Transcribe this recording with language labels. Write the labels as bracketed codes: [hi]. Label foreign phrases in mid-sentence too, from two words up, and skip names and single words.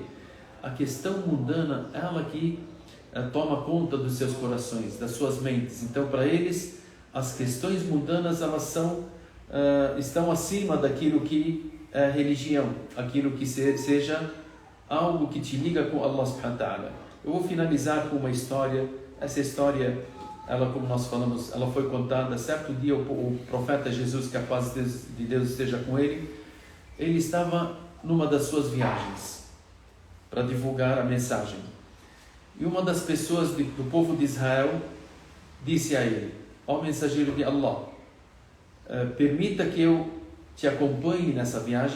[pt] A questão mundana, ela que toma conta dos seus corações, das suas mentes. Então, para eles, as questões mundanas, elas estão acima daquilo que é religião, aquilo que seja algo que te liga com [ar] الله سبحانه وتعالى. [pt] Eu vou finalizar com uma história. Essa história, ela, como nós falamos, ela foi contada certo dia. O profeta Jesus, que a paz de Deus esteja com ele, ele estava numa das suas viagens para divulgar a mensagem, e uma das pessoas do povo de Israel disse a ele: ó mensageiro de Allah, permita que eu te acompanhe nessa viagem.